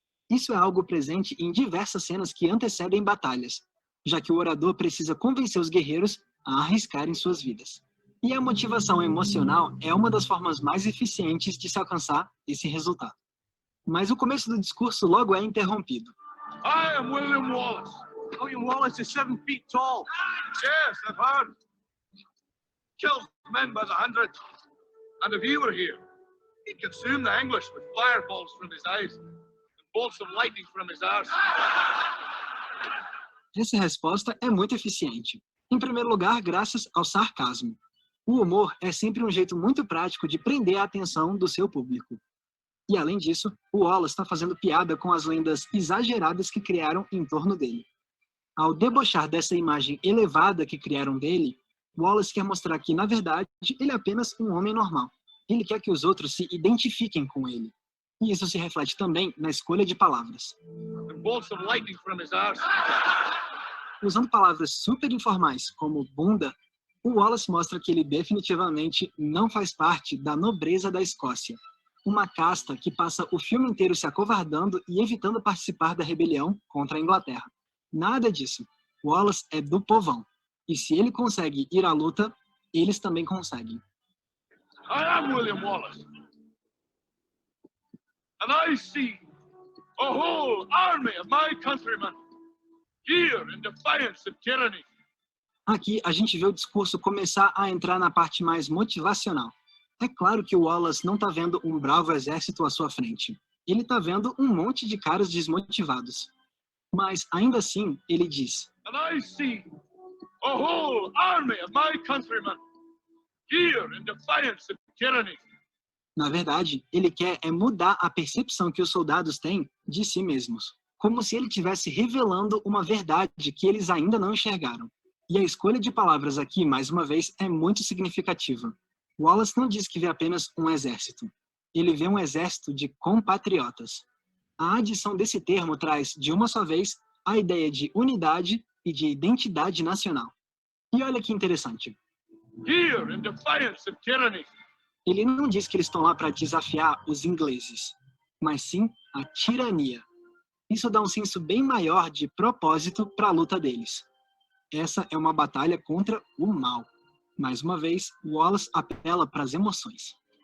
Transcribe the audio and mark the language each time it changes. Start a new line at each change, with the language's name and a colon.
Portuguese: Isso é algo presente em diversas cenas que antecedem batalhas, já que o orador precisa convencer os guerreiros a arriscarem suas vidas. E a motivação emocional é uma das formas mais eficientes de se alcançar esse resultado. Mas o começo do discurso logo é interrompido.
English: I am William Wallace. William Wallace is 7 feet tall. Yes, I've heard. Kills men by the hundreds. And if he were here, he'd consume the English with fireballs from his eyes and bolts of lightning from his arse.
Portuguese: Essa resposta é muito eficiente. Em primeiro lugar, graças ao sarcasmo. O humor é sempre um jeito muito prático de prender a atenção do seu público. E além disso, o Wallace está fazendo piada com as lendas exageradas que criaram em torno dele. Ao debochar dessa imagem elevada que criaram dele, Wallace quer mostrar que, na verdade, ele é apenas um homem normal. Ele quer que os outros se identifiquem com ele. E isso se reflete também na escolha de palavras.
English: And bolts of lightning from his arse.
Portuguese: Usando palavras super informais, como bunda, o Wallace mostra que ele definitivamente não faz parte da nobreza da Escócia, uma casta que passa o filme inteiro se acovardando e evitando participar da rebelião contra a Inglaterra. Nada disso. Wallace é do povão. E se ele consegue ir à luta, eles também conseguem.
English: I am William Wallace. And I see a whole army of my countrymen here in defiance of tyranny.
Portuguese: Aqui a gente vê o discurso começar a entrar na parte mais motivacional. É claro que o Wallace não está vendo um bravo exército à sua frente. Ele está vendo um monte de caras desmotivados. Mas, ainda assim, ele diz:
English: And I see a whole army of my countrymen here in defiance of tyranny.
Portuguese: Na verdade, ele quer mudar a percepção que os soldados têm de si mesmos. Como se ele estivesse revelando uma verdade que eles ainda não enxergaram. E a escolha de palavras aqui, mais uma vez, é muito significativa. Wallace não diz que vê apenas um exército. Ele vê um exército de compatriotas. A adição desse termo traz, de uma só vez, a ideia de unidade e de identidade nacional. E olha que interessante.
English: Here in defiance of tyranny.
Portuguese: Ele não diz que eles estão lá para desafiar os ingleses, mas sim a tirania. Isso dá um senso bem maior de propósito para a luta deles. Essa é uma batalha contra o mal. Mais uma vez, Wallace apela para as emoções.